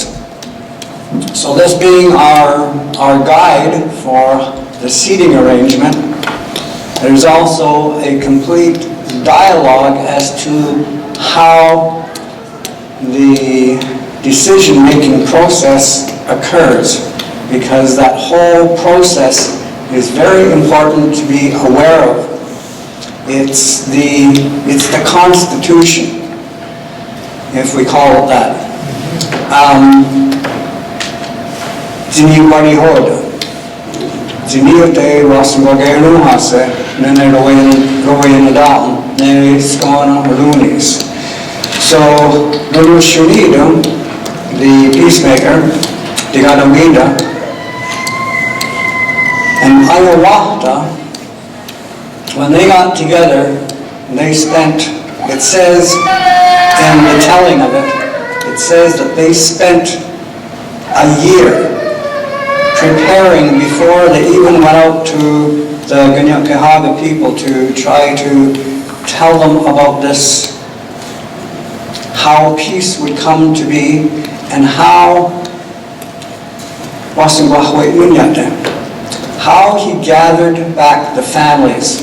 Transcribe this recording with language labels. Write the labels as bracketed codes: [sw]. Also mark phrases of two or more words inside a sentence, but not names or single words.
[en] So this being our guide for the seating arrangement, there's also a complete dialogue as to how the decision-making process occurs, because that whole process is very important to be aware of. It's the Constitution, if we call it that. [moh] Zini wari hoda. Zini ote wasmogenu hase, nene rowen down, nene skona lunis. [en] So, Lulu Shunido, the peacemaker, the Gadawida, and Ayawahta, when they got together, they spent, it says in the telling of it, it says that they spent a year preparing before they even went out to the Ganyakehaga people to try to tell them about this, how peace would come to be, and how he gathered back the families.